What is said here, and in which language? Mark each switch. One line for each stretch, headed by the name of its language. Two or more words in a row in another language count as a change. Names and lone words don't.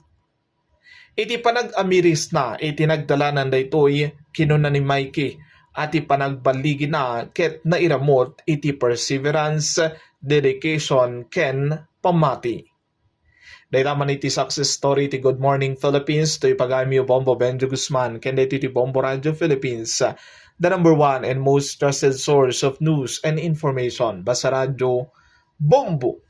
Iloko: Iti panag-amiris na iti nagdalanan daytoy kinuna ni Mikey at ipanagbaligi na ket nairamot iti perseverance, dedication ken pamati. Daytaman iti success story ti Good Morning Philippines to ipagami Bombo Benjo Guzman ken dayto iti Bombo Radio Philippines,
English: the number one and most trusted source of news and information.
Iloko: Basta Radio Bombo